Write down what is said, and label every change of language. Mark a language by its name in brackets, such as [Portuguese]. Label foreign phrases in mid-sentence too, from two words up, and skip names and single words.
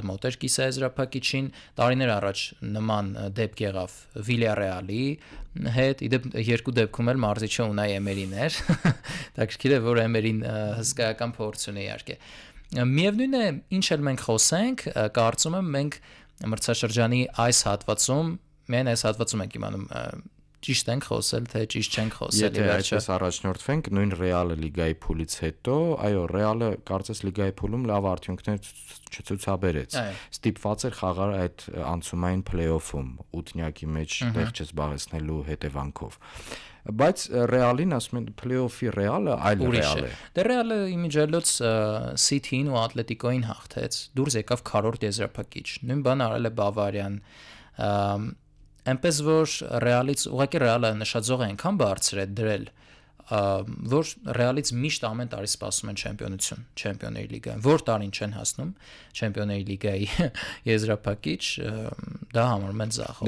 [Armenian] մոտ էր կիսաեզրափակիչին, տարիներ առաջ նման դեպք եղավ Villarreal-ի հետ, իդեպ երկու դեպքում էլ մարզիչը Unai Emery-ն էր, դակշքիր է, որ Emery-ն հսկայական փորձուն է իհարկե։ Միևնույն է, ինչ էլ մենք խոսենք, կարծում եմ մենք մրցաշրջանի այս հատվածում, միայն այս հատվածում ենք իմանում ճիշտ ենք խոսել, թե ճիշտ չենք խոսել ի վերջո։ Եթե այսպես առաջնորդվենք նույն Ռեալը լիգայի փուլից հետո, այո, Ռեալը կարծես լիգայի փուլում լավ արդյունքներ չցուցաբերեց։ Ստիպված էր խաղալ այդ անցումային play-off-ում 8-նյակի մեջ տեղ չզբաղեցնելու հետևանքով։ Բայց Ռեալին ասում են play-off-ի Ռեալը այլ Ռեալ է։ Դե Ռեալը իմիջիայլոց City-ին ու Ատլետիկոին հաղթեց, դուրս եկավ քառորդ եզրափակիչ։ Նույն բանը արել է Բավարիան։ Այնպես որ Ռեալից ուղղակի Ռեալը նշաձող այնքան բարձր է դրել որ Ռեալից միշտ ամեն տարի սպասում են չեմպիոնություն, Չեմպիոնների լիգայում։ Որ տարին չեն հասնում Չեմպիոնների լիգայի եզրափակիչ, դա համարում են ձախ։